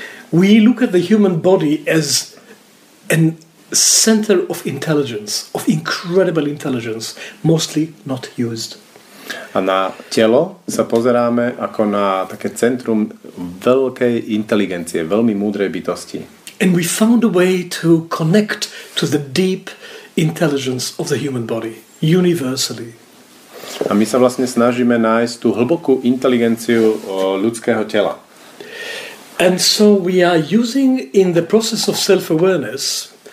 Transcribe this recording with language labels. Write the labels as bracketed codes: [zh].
[en] We look at the human body as an center of intelligence, of incredible intelligence, mostly not used. [sk] A na telo sa pozeráme ako na také centrum veľkej inteligencie, veľmi múdrej bytosti. [en] And we found a way to connect to the deep intelligence of the human body, universally. [sk] A my sa vlastne snažíme nájsť tú hlbokú inteligenciu ľudského tela. [en] And so we are using in the process of self-awareness